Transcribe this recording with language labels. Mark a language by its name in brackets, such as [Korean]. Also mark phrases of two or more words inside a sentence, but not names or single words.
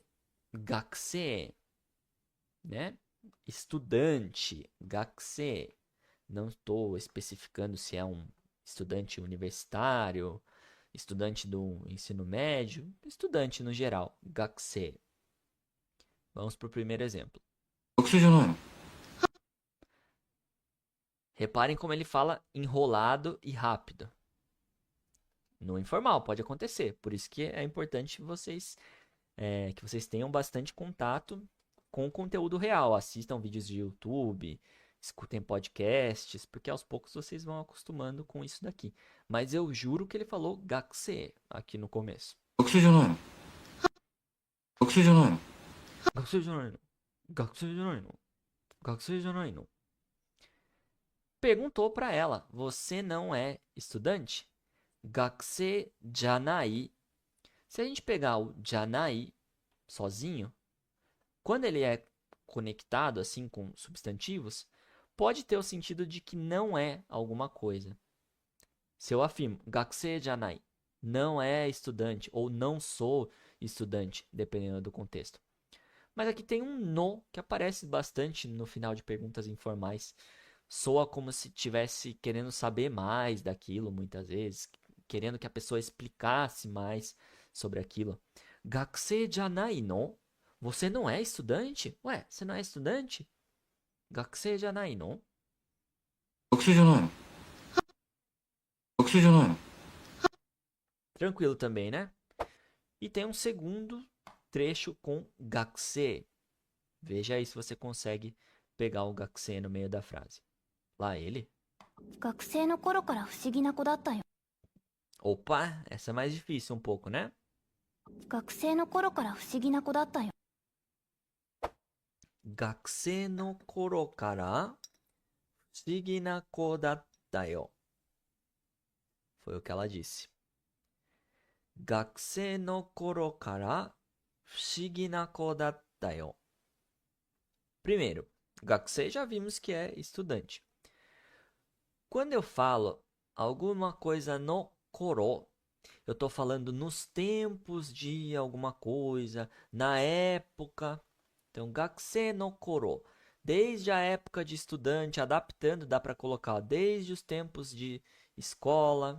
[Portuguese] Gakusei, né? Estudante, gakusei. Não estou especificando se é um estudante universitário, estudante do ensino médio, estudante no geral, gakusei. Vamos para o primeiro exemplo. [Japanese] 学生じゃないの？ [Portuguese] Reparem como ele fala enrolado e rápido. No informal pode acontecer, por isso que é importante que vocês tenham bastante contato com o conteúdo real. Assistam vídeos de YouTube, escutem podcasts, porque aos poucos vocês vão acostumando com isso daqui. Mas eu juro que ele falou gakusei aqui no começo. [Japanese] 学生じゃないの？学生じゃないの？学生じゃないの？学生じゃないの? 学生じゃないの? [Portuguese] Perguntou para ela: "Você não é estudante?" [Japanese] 学生じゃない. [Portuguese] Se a gente pegar o janai sozinho, quando ele é conectado assim com substantivos, pode ter o sentido de que não é alguma coisa. Se eu afirmo [Japanese] gakusei janai, [Portuguese] não é estudante ou não sou estudante, dependendo do contexto. Mas aqui tem um no que aparece bastante no final de perguntas informais. Soa como se estivesse querendo saber mais daquilo, muitas vezes. querendo que a pessoa explicasse mais sobre aquilo. [Japanese] Gakusei janai no? [Portuguese] Você não é estudante? Ué, você não é estudante? [Japanese] 学生じゃないの? 学生じゃないの？学生じゃないの？ [Portuguese] Tranquilo também, né? E tem um segundo trecho com gakusei. Veja aí se você consegue pegar o gakusei no meio da frase. Lá ele. [Japanese] 学生の頃から不思議な子だったよ。 [Portuguese] Opa, essa é mais difícil um pouco, né? [Japanese] 学生の頃から不思議な子だったよ。学生の頃から不思議な子だったよ. [Portuguese] Foi o que ela disse. [Japanese] 学生の頃から不思議な子だったよ. [Portuguese] Primeiro, gakusei já vimos que é estudante. Quando eu falo alguma coisa [Japanese] no koro, [Portuguese] eu estou falando nos tempos de alguma coisa, na época. Então, [Japanese] gakusei no koro, [Portuguese] desde a época de estudante, adaptando, dá para colocar desde os tempos de escola.